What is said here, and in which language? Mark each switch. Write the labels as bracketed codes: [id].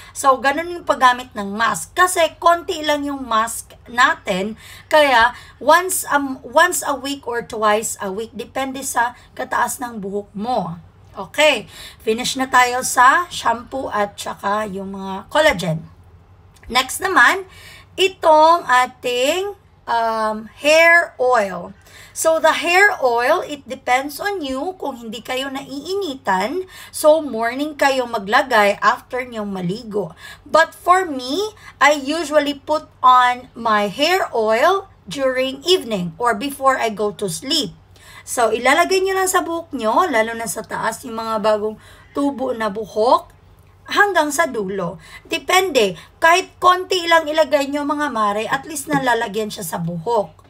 [tl] So, ganun yung paggamit ng mask. Kasi, konti lang yung mask natin. Kaya, once a week or twice a week, depende sa kataas ng buhok mo. Okay. Finish na tayo sa shampoo at saka yung mga collagen. Next naman, itong ating hair oil. [en] So, the hair oil, it depends on you kung hindi kayo naiinitan. [tl] So, morning kayo maglagay after nyong maligo. [en] But for me, I usually put on my hair oil during evening or before I go to sleep. [tl] So, ilalagay nyo lang sa buhok nyo, lalo na sa taas, yung mga bagong tubo na buhok, hanggang sa dulo. Depende. Kahit konti lang ilagay nyo, mga mare, at least nalalagyan siya sa buhok.